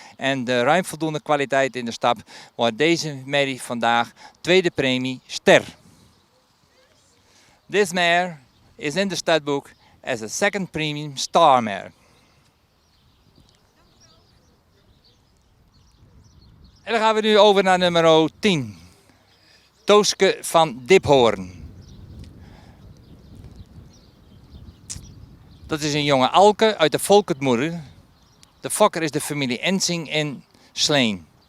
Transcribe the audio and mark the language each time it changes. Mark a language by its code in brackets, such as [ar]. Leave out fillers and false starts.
[nl] En de ruim voldoende kwaliteit in de stap, wordt deze merrie vandaag tweede premie ster. [en] This mare is in the studbook as a second premium star mare. [nl] En dan gaan we nu over naar nummer 10. Tooske van Diphoorn. Dat is een jonge alke uit de Volkertmoeder. De fokker is de familie Ensing in Sleen.